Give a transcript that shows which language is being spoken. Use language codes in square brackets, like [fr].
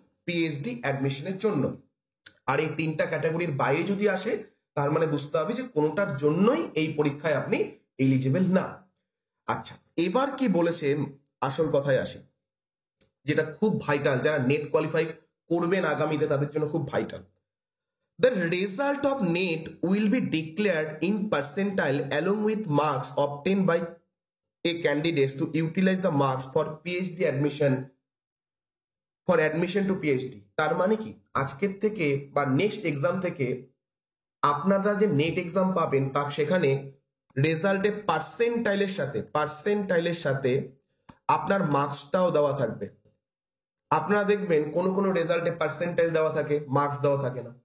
[bn] PhD অ্যাডমিশনের জন্য। আর এই 3টা ক্যাটাগরির বাইরে যদি আসে, তার মানে বুঝতে হবে যে কোনোটার জন্যই এই পরীক্ষায় আপনি এলিজেবল না। আচ্ছা, এবার কি বলেছে, আসল কথায় আসে, যেটা খুব ভাইটাল, যারা নেট কোয়ালিফাই করবেন আগামীতে তাদের জন্য খুব vital. [en] The result of NET will be declared in percentile along with marks obtained by a candidate to utilize the marks for PhD admission, for admission to PhD। [bn] তার মানে কি, আজকের থেকে বা নেক্সট এক্সাম থেকে আপনারা যে নেট এক্সাম পাবেন, তা সেখানে রেজাল্টে পার্সেন্টাইলের সাথে আপনার মার্কসটাও দেওয়া থাকবে। আপনারা দেখবেন কোনো রেজাল্টে পার্সেন্টাইল দেওয়া থাকে, মার্কস দেওয়া থাকে না।